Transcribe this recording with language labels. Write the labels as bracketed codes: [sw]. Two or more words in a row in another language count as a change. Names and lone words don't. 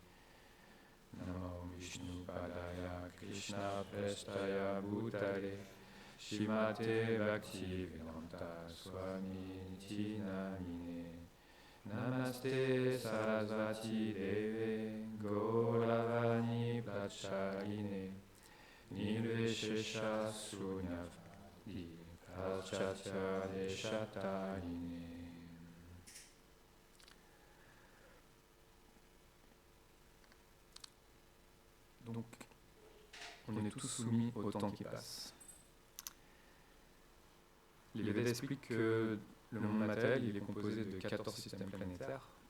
[sa] Namo Vishnu Padaya Krishna Prestaya Bhutale Shimate Bhakti Vedanta Swami Niti Namine Namaste Sarasvati Deve Gauravani Prachaline Nirveshesha Sunyavadi Prachatya Deshatayine. [fr] Donc, on est tous soumis au temps qui passe. Les Védas expliquent que le monde matériel il est composé de 14 systèmes planétaires.